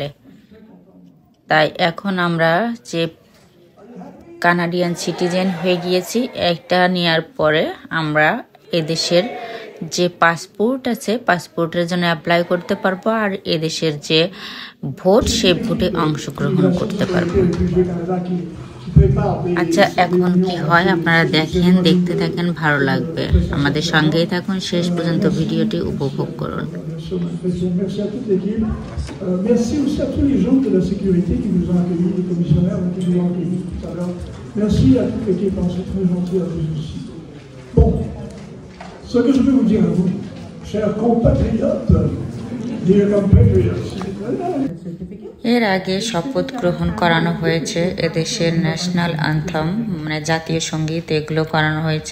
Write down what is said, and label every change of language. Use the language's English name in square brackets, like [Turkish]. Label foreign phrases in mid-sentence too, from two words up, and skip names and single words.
[Bangla] তাই এখন আমরা যে [English] Canadian citizen [Bangla] হয়ে গিয়েছি, একটা নেওয়ার পরে আমরা এদেশের যে পাসপোর্ট আছে পাসপোর্টের জন্য অ্যাপ্লাই করতে পারবো, আর এদেশের যে ভোট সে ভোটে অংশগ্রহণ করতে পারবো। আচ্ছা, এখন কি হয় আপনারা দেখেন, দেখতে থাকেন, ভালো লাগবে। আমাদের সঙ্গেই থাকুন, শেষ পর্যন্ত ভিডিওটি উপভোগ করুন। [French] Ce que je peux vous dire à vous, chers compatriotes, [English] dear compatriots, [Bangla] এর আগে শপথ গ্রহণ করানো হয়েছে, এদেশের [English] national anthem [Bangla] মানে জাতীয় সঙ্গীত এগুলো করানো হয়েছে।